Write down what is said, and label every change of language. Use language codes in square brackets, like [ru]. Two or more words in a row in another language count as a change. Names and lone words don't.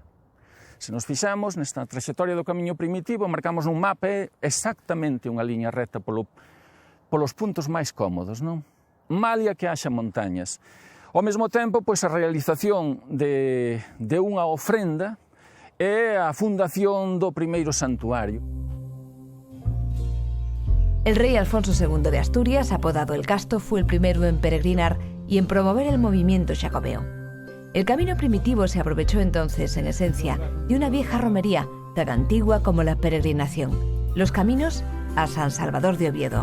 [gl] Se nos fixamos nesta traxectoria do Camiño Primitivo, marcamos un mapa, é exactamente unha liña recta polos puntos máis cómodos, non? Malia que haxa montañas. Ao mesmo tempo, pois, a realización de unha ofrenda é a fundación do primeiro santuario. [es] El rey Alfonso II de Asturias, apodado el Casto, fue el primero en peregrinar y en promover el movimiento xacobeo. El camino primitivo se aprovechó entonces, en esencia, de una vieja romería tan antigua como la peregrinación, los caminos a San Salvador de Oviedo.